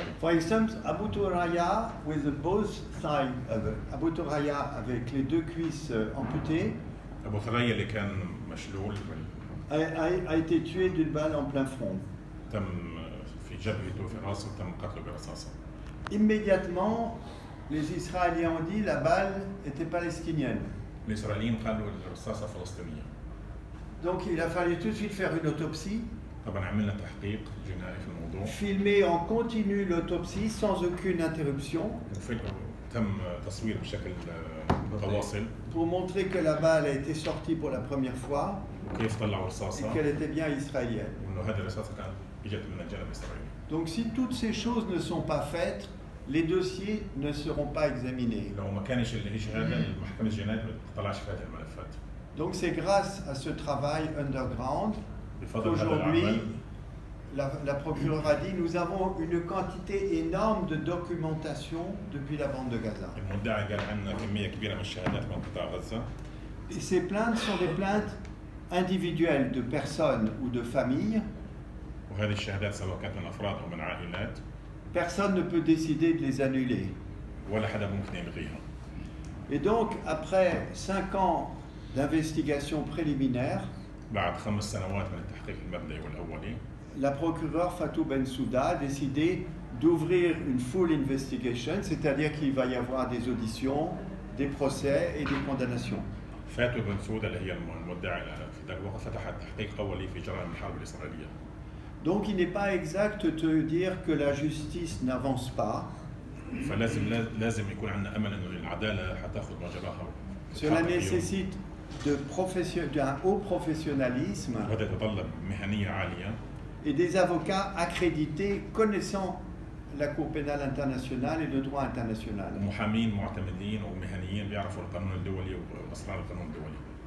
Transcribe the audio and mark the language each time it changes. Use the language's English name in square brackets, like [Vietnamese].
[English] For instance, Abu Turaya with both thighs, [French] Abu Turaya avec les deux cuisses amputées, [Arabic] ابو ثريا اللي كان مشلول [French] a été tué d'une balle en plein front. [Arabic] تم في جبهته في راسه تم قتله برصاصه. [French] Immédiatement, les Israéliens ont dit la balle était palestinienne. [Arabic] الاسرائيليين قالوا الرصاصه فلسطينيه. [French] Donc il a fallu tout de suite faire une autopsie, [Arabic] طبعا عملنا تحقيق جنائي في الموضوع [French] filmer en continu l'autopsie sans aucune interruption. [Arabic] تم تصوير بشكل متواصل [French] pour montrer que la balle a été sortie pour la première fois [Arabic] وكيف طلعوا رصاصة [French] qu'elle était bien israélienne. [Arabic] وإنه هذه الرصاصة كانت إجت من الجانب الإسرائيلي. [French] Donc si toutes ces choses ne sont pas faites, les dossiers ne seront pas examinés. [Arabic] لو ما كانش اللي هي شهادة المحكمة الجنائية ما تطلعش في هذه الملفات. [French] Donc c'est grâce à ce travail underground [Arabic] بفضل هذا [French] qu'aujourd'hui, [Arabic] العمل [French] la procureure a dit, nous avons une quantité énorme de documentation depuis la bande de Gaza. [Arabic] المدعي قال عندنا كمية كبيرة من الشهادات من قطاع غزة. [French] Et ces plaintes sont des plaintes individuelles de personnes ou de familles. [Arabic] وهذه الشهادات سواء كانت من أفراد أو من عائلات [French] Personne ne peut décider de les annuler. [Arabic] ولا حدا ممكن يلغيها. [French] Et donc, après 5 ans d'investigation préliminaire, [Arabic] بعد 5 سنوات من التحقيق المبدئي والأولي [French] la procureure Fatou Bensouda a décidé d'ouvrir une [English] full investigation, [French] c'est-à-dire qu'il va y avoir des auditions, des procès et des condamnations. [Arabic] فاتو بنسودا اللي هي المدعي في ذلك الوقت فتحت تحقيق أولي في جرائم الحرب الإسرائيلية. [French] Donc il n'est pas exact de dire que la justice n'avance pas. [Arabic] فلازم يكون عندنا أمل إنه العدالة حتاخذ مجراها. [French] Cela nécessite d'un haut professionnalisme [Arabic] وهذا يتطلب مهنية عالية [French] et des avocats accrédités connaissant la Cour pénale internationale et le droit international. [Arabic] محامين معتمدين ومهنيين بيعرفوا القانون الدولي وأسرار القانون الدولي.